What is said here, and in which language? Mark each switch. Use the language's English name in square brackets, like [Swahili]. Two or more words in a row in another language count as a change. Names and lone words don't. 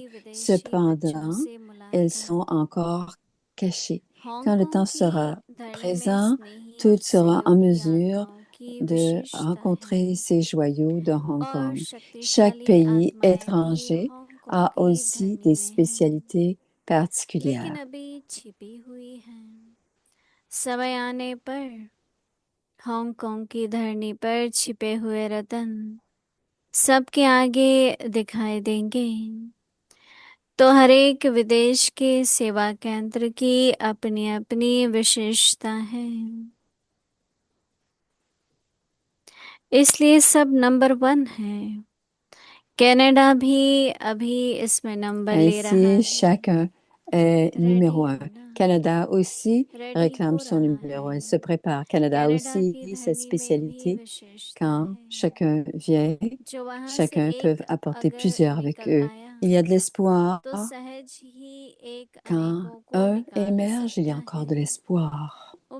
[French] Cependant, elles sont encore cachées. Quand le temps sera présent, tout sera en mesure de rencontrer ces joyaux de Hong Kong. Chaque pays étranger a aussi des spécialités particulières. [Hindi] समय आने पर हांगकांग की धरनी पर छिपे हुए रतन सबके आगे दिखाई देंगे। तो हर एक विदेश के सेवा केंद्र की अपनी अपनी विशेषता है, इसलिए सब नंबर 1 है। कनाडा भी अभी इसमें नंबर ले रहा है। [French] Chacun est numéro 1. Canada aussi réclame son numéro 1. Il se prépare. Canada aussi cette spécialité. Quand chacun vient, chacun peut apporter plusieurs avec eux. Il y a de l'espoir. Quand un émerge, il y a encore de l'espoir.